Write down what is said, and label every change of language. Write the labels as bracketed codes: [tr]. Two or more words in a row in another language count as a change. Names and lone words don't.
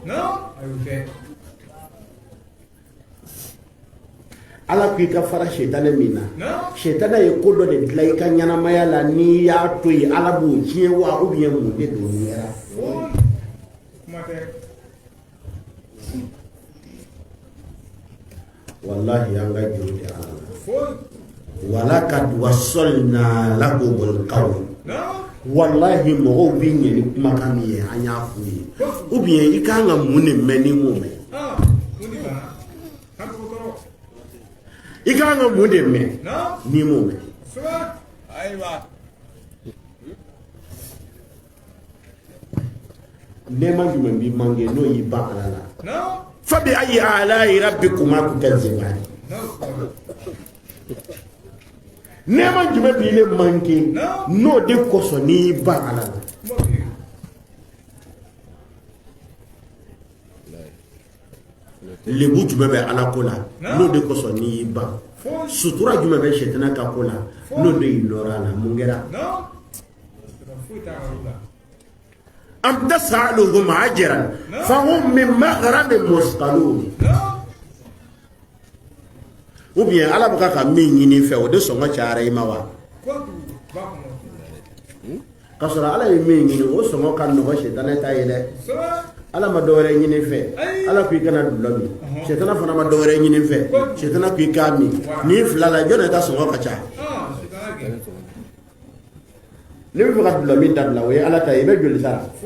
[bm] ala ko i ka fara shetane min na shetane ye ko dɔ de dilan i ka ɲɛnamaya la n'i y'a to yen ala b'o tiɲɛ wa [fr] ou bien [bm] mun de don nin yɛrɛ wallahi an ka juru de ala la [ar] ولقد وصلنا لهم القول [bm] wallahi mɔgɔw bɛ ɲɛ ni kumakan min ye an y'a f'u ye [fr] ou bien [bm] i kan ka mun de mɛn ni m'o mɛn i kan ka mun de mɛn ni m'o mɛn nɛɛma jumɛn b'i manqué n'o y'i ban ala la [ar] فبأي آلاء ربكما تكذبان [bm] nɛɛma jumɛn b'i le manqué n'o de kosɔn n'i ban ala la lebu jumɛn bɛ ala ko la n'o de kosɔn n'i y'i ban sutura jumɛn bɛ sɛtana ka ko la n'o de y'i nɔrɔ a la mun kɛra [ar] أم تسألهم أجرا فهم من مغرم مثقلون [fr] ou bien [bm] ala baka ka min ɲini fɛ o de sɔngɔ cayara i ma wa ka sɔrɔ ala ye min ɲini o sɔngɔ ka nɔgɔ sitana ta ye dɛ ala ma dɔwɛrɛ ɲini fɛ ala ko i kana dulɔ min sitana fana ma dɔwɛrɛ ɲini fɛ sitana ko i k'a min ni fila la jɔn ta sɔngɔ ka ca ni bɛ fɛ ka dulɔ min dabila o ye ala ta ye i bɛ joli sara